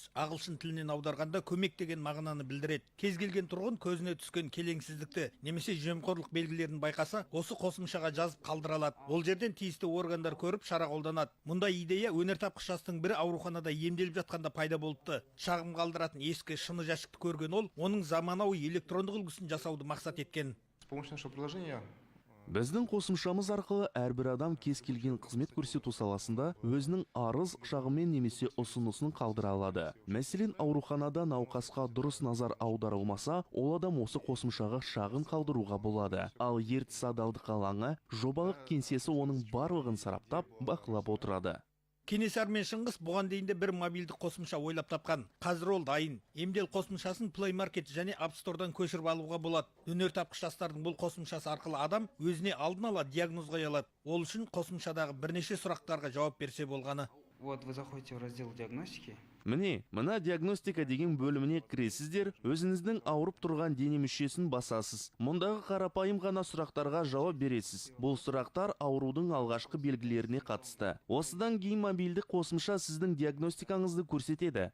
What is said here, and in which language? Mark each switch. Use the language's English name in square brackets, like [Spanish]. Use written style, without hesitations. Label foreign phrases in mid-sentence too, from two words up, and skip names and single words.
[Kazakh] Ағылшын тілінен аударғанда көмек деген мағынаны білдіреді. Кез келген тұрғын көзіне түскен келеңсіздікті немесе жемқорлық белгілерін байқаса, осы қосымшаға жазып қалдыра алады. Ол жерден тиісті органдар көріп шара қолданады. Мұндай идея өнертапқыш жастың бірі ауруханада емделіп жатқанда пайда болыпты. Шағым қалдыратын ескі шыны жәшікті көрген ол, оның заманауи электрондық үлгісін жасауды мақсат еткен. [Russian] С помощью нашего приложения [Kazakh] Біздің қосымшамыз арқылы әрбір адам кез келген қызмет көрсету саласында өзінің арыз, шағыммен немесе ұсынысын қалдыра алады. Мәселен, ауруханада науқасқа дұрыс назар аударылмаса, ол адам осы қосымшаға шағым қалдыруға болады. Ал ертіс адалдық алаңы жобалық кеңсесі оның барлығын сараптап, бақылап отырады. Кенесары мен Шыңғыс бұған дейінде бір мобильдік қосымша ойлап тапқан. Қазір ол дайын. Емдел қосымшасын Play Market және App Store-дан көшіріп алуға болады. Өнертапқыш жастардың бұл қосымшасы арқылы адам өзіне алдын ала диагноз қоя алады. Ол үшін қосымшадағы бірнеше сұрақтарға жауап берсе болғаны. [Russian] вот вы заходите в раздел диагностики. [Kazakh] Міне, мына диагностика деген бөліміне кіресіздер, өзіңіздің ауырып тұрған дене мүшесін басасыз. Мұндағы қарапайым ғана сұрақтарға жауап бересіз. Бұл сұрақтар аурудың алғашқы белгілеріне қатысты. Осыдан кейін мобильдік қосымша сіздің диагностикаңызды көрсетеді.